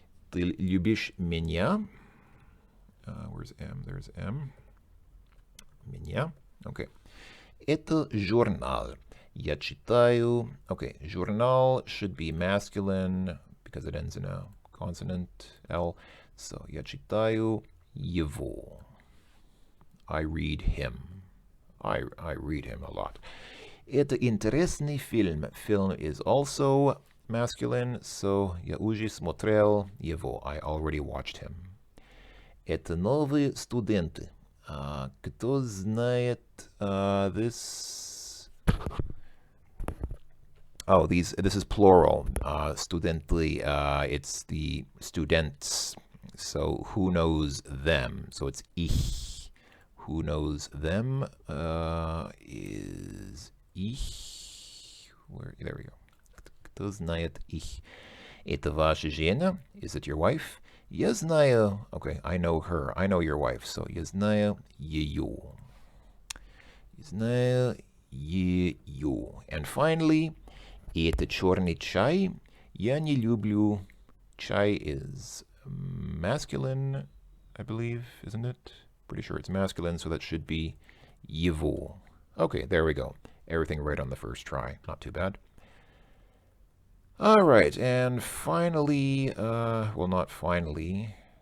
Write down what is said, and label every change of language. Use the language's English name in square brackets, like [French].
[Russian] Ты любишь меня? [English] Where's M? There's M. Меня. Okay. [Russian] Это журнал. Я читаю. [English] Okay, журнал should be masculine because it ends in a consonant L. [Russian] So, я читаю его. [English] I read him. I read him a lot. [Russian] Это интересный фильм. [English] Film is also masculine, so [Russian] я уже смотрел его. [English] I already watched him. [Russian] Это новые студенты. Кто знает this? [English] Oh, this is plural. Studently, it's the students. So who knows them? So it's ich. Who knows them is ich. There we go. [Russian] Кто знает их? Это ваша жена? [English] Is it your wife? [Russian] Я знаю. [English] Okay, I know her. I know your wife. So [Russian] я знаю ее. Я знаю ее. [English] And finally, [Russian] это черный чай. Я не люблю. [English] Chai is masculine, I believe, isn't it? Pretty sure it's masculine, so that should be его. Okay, there we go. Everything right on the first try. Not too bad. All right, and finally, well, not finally.